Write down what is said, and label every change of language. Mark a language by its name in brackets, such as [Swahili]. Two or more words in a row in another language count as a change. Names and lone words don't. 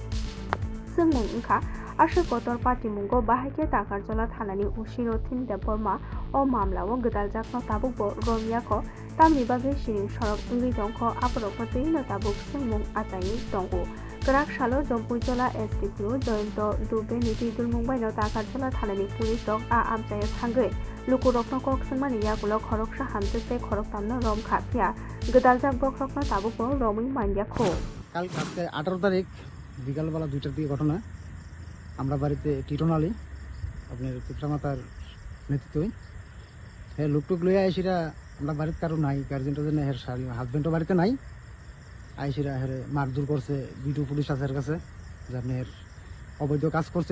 [Kok Borok] जोंमुं ओंखा आशु गतर पाटिमुंगो बाहायके दाकारजला थानानि उशि रथिन देबरमा अ मामलावो गोदालजाकनो ताबुक रमियाखो तामनि बागै सिरिं सरक इंगै दंखो आबरकनो दैनो ताबुक जोंमुं आजायि दंगो गराक सालो जम्पुइजला एसडिपिअ जयন্ত दुबे नीति दुलमुंबायनो दाकारजला थानानि पुलिस दं आ आमचाय थांगै लुकुरकनो कक्संमानि यागुलो खरकसा हामजोकते खरकतामनो रम खाफिया गोदालजाक बख्रकनो ताबुक रमै मानयाखो [Bangla] কাল আজকে 18 তারিখ বিকালবেলা 2টার দিকে ঘটনা আমরা বাড়িতে টিটন আলী আপনার পিতামাতার নেতৃত্বে হ্যাঁ লোকটুক লইয়া আইসিরা আমরা বাড়িতে কারো নাই গার্জেন টার্জেন হের হাজবেন্ডও বাড়িতে নাই আইসিরা হেরে মারধর করছে ভিডিও পুলিশ আছে এর কাছে যে আপনার অবৈধ কাজ করছে